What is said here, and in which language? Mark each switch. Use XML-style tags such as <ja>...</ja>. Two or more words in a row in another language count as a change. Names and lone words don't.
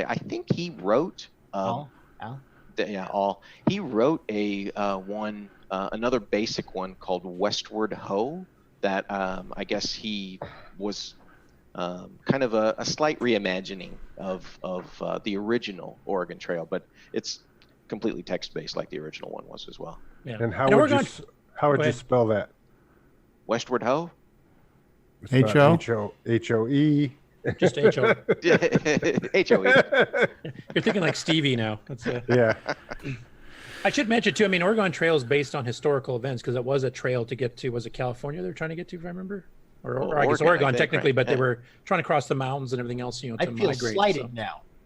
<en>I think he wrote he wrote another basic one called Westward Ho that I guess he was kind of a slight reimagining of the original Oregon Trail, but it's completely text-based like the original one was as well. Yeah. And how would you spell that? Westward Ho? H-O? H-O-E? Just H-O. H-O-E. You're thinking like Stevie now. That's yeah. I should mention, too, I mean, Oregon Trail is based on historical events because it was a trail to get to, was it California they were trying to get to, if I remember? Or I guess Oregon, technically, but they were trying to cross the mountains and everything else, to I feel migrate. slighted now.</en>